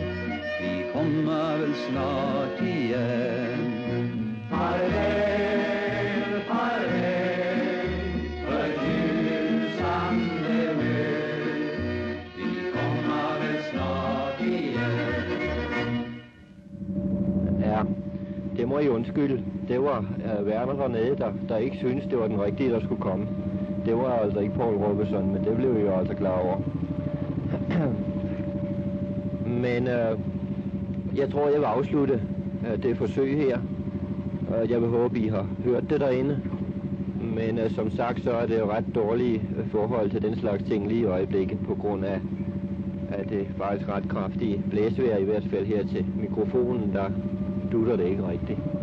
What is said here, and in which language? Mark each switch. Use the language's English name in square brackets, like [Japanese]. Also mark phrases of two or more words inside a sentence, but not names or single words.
[Swedish] Vi kommer väl snart igen. Farväl, farväl, förtjusande möt. Vi kommer väl snart igen. [Danish] Ja, det må I undskylde. Det var Werner dernede, der ikke syntes, det var den rigtige, der skulle komme. Det var altså ikke Poul Robinson, men det blev vi jo altså klar over. Men jeg tror, jeg vil afslutte det forsøg her. Jeg vil håbe, I har hørt det derinde. Men som sagt, så er det jo ret dårlige forhold til den slags ting lige i øjeblikket, på grund af det faktisk ret kraftige blæsevejr, i hvert fald her til mikrofonen, der dutter det ikke rigtigt.